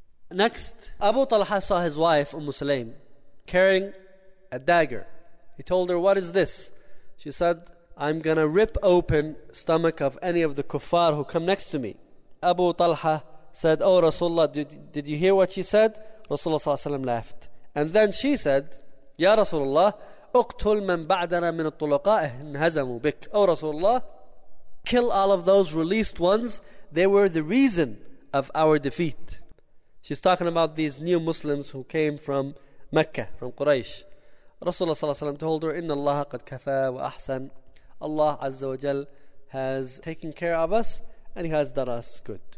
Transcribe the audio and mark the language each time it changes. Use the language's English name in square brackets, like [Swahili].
[English] Next, Abu Talha saw his wife, Umm Sulaym, carrying a dagger. He told her, what is this? She said, I'm gonna rip open stomach of any of the kuffar who come next to me. Abu Talha said, oh Rasulullah, did you hear what she said? Rasulullah sallallahu alayhi wa sallam laughed. And then she said, [Arabic] Ya Rasulullah, اقتل من بعدنا من الطلقاء انهزموا بك. [English] Oh Rasulullah, kill all of those released ones. They were the reason of our defeat. She's talking about these new Muslims who came from Mecca, from Quraysh. Rasulullah sallallahu alayhi wa sallam told her, [Arabic] إِنَّ اللَّهَ قَدْ كَفَى وَأَحْسَنَ. [English] Allah Azza wa Jal has taken care of us and He has done us good.